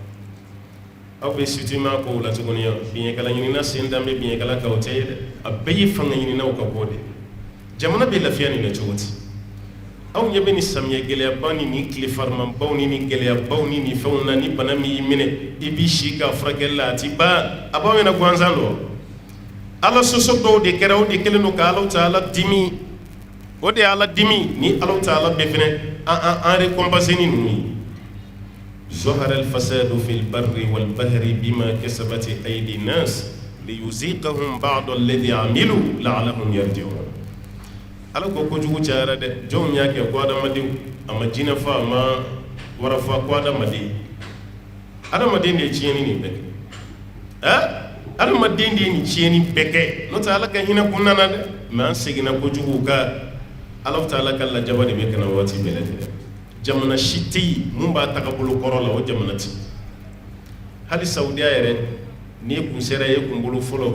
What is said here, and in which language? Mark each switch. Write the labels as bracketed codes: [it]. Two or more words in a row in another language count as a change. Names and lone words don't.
[bm] aw bɛ sitima kow la tuguni biɲɛkala ɲinina sen dan bɛ biɲɛkala kan o tɛ ye dɛ a bɛɛ ye fanga ɲininaw ka bɔ de jamana bɛ lafiya nin na cogo di aw ɲɛ bɛ nin samiyɛ gɛlɛyaba ni nin tile farimanbaw ni nin gɛlɛyabaw ni nin fɛnw na ni bana min y'i minɛ i b'i si k'a furakɛli la a ti ban a b'aw ɲɛna gansan dɔ ala sɔsɔ dɔw de kɛra o de kɛlen don ka alaw ta ala dimi o de ye ala dimi ni alaw ta ala bɛɛ fɛnɛ an récompenser ni ninnu ye [ar] ظهر الفساد في البر والبحر بما كسبت أيدي الناس ليذيقهم بعض الذي عملوا لعلهم يرجعون [bm] ala ko kojugu cayara dɛ jɔnw y'a kɛ ko adamadenw a ma jinɛ fɔ a ma wara fɔ ko adamaden adamaden de ye tiɲɛni nin bɛɛ kɛ adamaden de ye nin tiɲɛni bɛɛ kɛ n'o tɛ ala ka hinɛ kɔnɔna na dɛ mɛ an seginna kojugu ka ala ta ala ka lajaba de bɛ ka na waati bɛɛ lajɛlen jamana si tɛ yen mun b'a tagabolo kɔrɔ la o jamana tɛ hali saudiya yɛrɛ n'i kun sera e kun bolo fɔlɔ